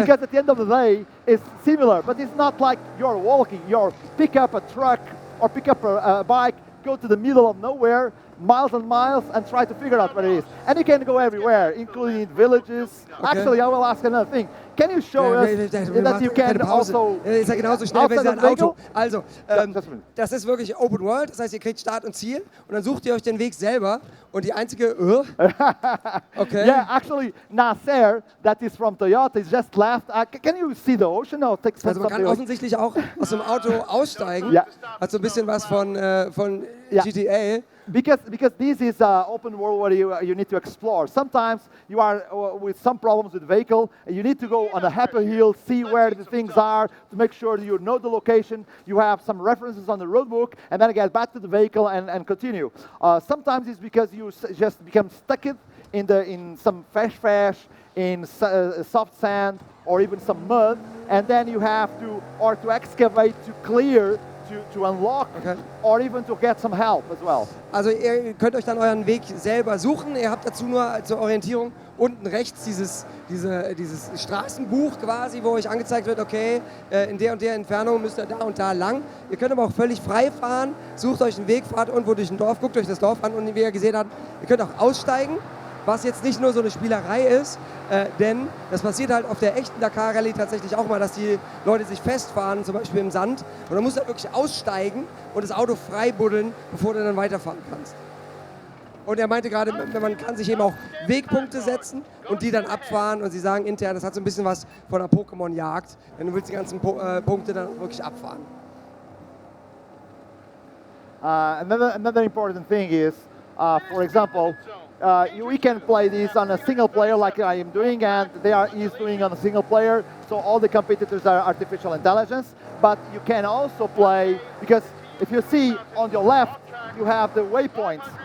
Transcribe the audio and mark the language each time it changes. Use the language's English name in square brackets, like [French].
[English] Because at the end of the day, it's similar, but it's not like you're walking. You're pick up a truck or pick up a bike, go to the middle of nowhere, miles and miles, and try to figure out where it is. And you can go everywhere, including villages. Okay. Actually, I will ask another thing. Can you show us that you can also... [German] Ist ja genauso schnell wie sein Auto. Also, das ist wirklich Open World, das heißt, ihr kriegt Start und Ziel und dann sucht ihr euch den Weg selber und die einzige... [English] Okay. Yeah, actually, Nasser, that is from Toyota, is just left. Can you see the ocean? No, [German] also man kann offensichtlich auch aus dem Auto aussteigen. Hat so ein bisschen was von GTA. [English] Because this is open world where you need to explore. Sometimes you are with some problems with the vehicle, and you need to go on a happy hill, see where the things are, to make sure you know the location, you have some references on the road book, and then get back to the vehicle and continue. Sometimes it's because you just become stuck in some fresh, in soft sand, or even some mud, and then you have to excavate, to clear, to unlock, or even to get some help as well. [German] Also ihr könnt euch dann euren Weg selber suchen. Ihr habt dazu nur zur Orientierung unten rechts dieses Straßenbuch quasi, wo euch angezeigt wird, okay, in der und der Entfernung müsst ihr da und da lang. Ihr könnt aber auch völlig frei fahren, sucht euch einen Weg, fahrt irgendwo durch ein Dorf, guckt euch das Dorf an und wie ihr gesehen habt, ihr könnt auch aussteigen. Was jetzt nicht nur so eine Spielerei ist, denn das passiert halt auf der echten Dakar-Rallye tatsächlich auch mal, dass die Leute sich festfahren, zum Beispiel im Sand, und dann musst du halt wirklich aussteigen und das Auto frei buddeln, bevor du dann weiterfahren kannst. Und er meinte gerade, man kann sich eben auch Wegpunkte setzen und die dann abfahren, und sie sagen intern, das hat so ein bisschen was von einer Pokémon-Jagd, denn du willst die ganzen Punkte dann auch wirklich abfahren. [English] Another important thing is, for example, we can play this on a single player like I am doing, and he's doing on a single player, so all the competitors are artificial intelligence. But you can also play, because if you see on your left, you have the waypoints.